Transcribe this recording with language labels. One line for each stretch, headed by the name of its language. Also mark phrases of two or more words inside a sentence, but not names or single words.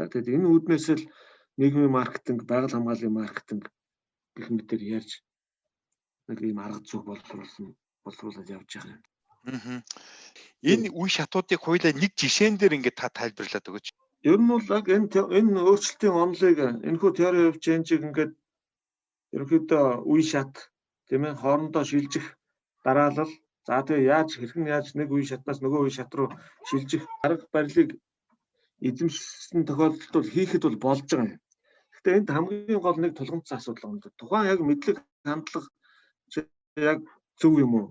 Mongolian: Тэгэхээр энэ үүднээс л нийгмийн маркетинг, байгаль хамгааллын маркетинг гэх мэтээр ярьж нэг ийм арга зүйг боловсруулаад явж байгаа юм. Энэ үе шатуудыг хоёулаа нэг жишээн дээр ингээд та тайлбарлаад өгөөч. Ер нь бол яг энэ өөрчлөлтийн онолыг энэхүү
English: theory of change-
Mongolian: ийг ингээд ерөнхийдөө үе шат тийм ээ хоорондоо шилжих дараалал за тэгээ хэрхэн яаж нэг үе шатнаас нөгөө үе шат руу шилжих арга барилыг эзэмшсэн тохиолдолд бол хийхэд бол болж байгаа юм. Гэхдээ энд хамгийн гол нэг тулгымцсан асуудал байна. Тухайн яг мэдлэг хандлага яг зөв юм уу?